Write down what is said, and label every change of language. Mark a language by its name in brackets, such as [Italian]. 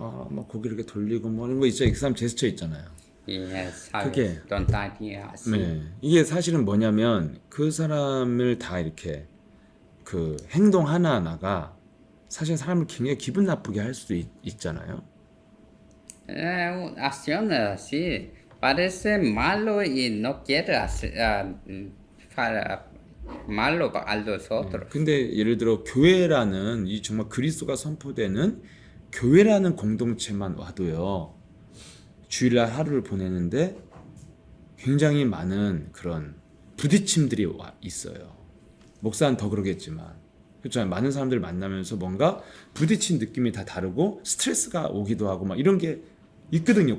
[Korean] 막 고개 이렇게 돌리고 뭐 이런 거 있죠. 그 사람 제스처 있잖아요. [Spanish] y sabes [Korean] 그게- [Spanish] tonterías así. [Korean] 네. 이게 사실은 뭐냐면 그 사람을 다 이렇게 그 행동 하나하나가 사실 사람을 굉장히 기분 나쁘게 할 수도 있잖아요. [Spanish] Acciones así, parece malo y no quiere hacer para malo a los otros. [Korean] 근데 예를 들어 교회라는 이 정말 그리스도가 선포되는 교회라는 공동체만 와도요. 주일날 하루를 보내는데 굉장히 많은 그런 부딪힘들이 있어요. 목사는 더 그러겠지만 그렇잖아요. 많은 사람들 만나면서 뭔가 부딪힌 느낌이 다 다르고 스트레스가 오기도 하고 막 이런 게 있거든요.